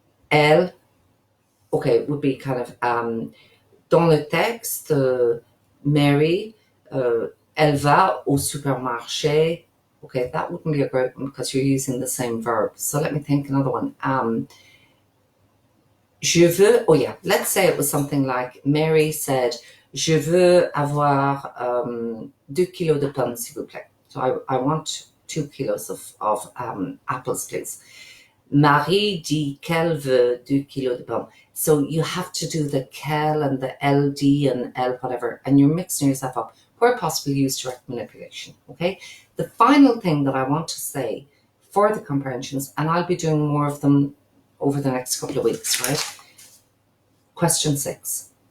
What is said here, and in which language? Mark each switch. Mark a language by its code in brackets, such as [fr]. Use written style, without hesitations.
[fr] Elle, [en] okay, would be kind of, [fr] dans le texte, Mary, elle va au supermarché. [en] Okay, that wouldn't be a great one because you're using the same verb. So let me think another one. [fr] Je veux, [en] oh yeah, let's say it was something like Mary said, [fr] je veux avoir 2 kilos de pommes, s'il vous plaît. [en] So I want 2 kilos of apples, please. [fr] Marie dit qu'elle veut 2 kilos de pommes. [en] So you have to do the quelle and the LD and L whatever, and you're mixing yourself up. Where possible, use direct manipulation, okay? The final thing that I want to say for the comprehensions, and I'll be doing more of them over the next couple of weeks, right? Question 6.